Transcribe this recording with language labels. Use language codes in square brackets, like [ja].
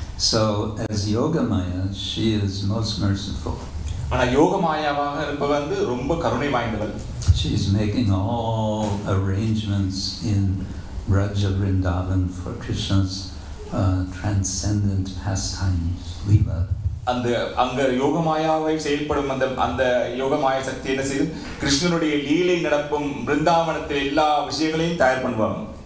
[en] So as Yoga Maya, she is most merciful. [ta] ஆனா யோக மாயாவாக இருப்பவ வந்து ரொம்ப கருணை வாய்ந்தவள். [en] She is making all arrangements in Braja Vrindavan for Krishna's transcendent pastimes, Leela. [ta] அந்த அங்க யோகமாயாவை செயல்படும் அந்த யோகமாய சக்தி என்ன செய்து கிருஷ்ணனுடைய லீலை நடக்கும் பிருந்தாவனத்தில் எல்லா விஷயங்களையும் தயார் பண்ணுவாங்க.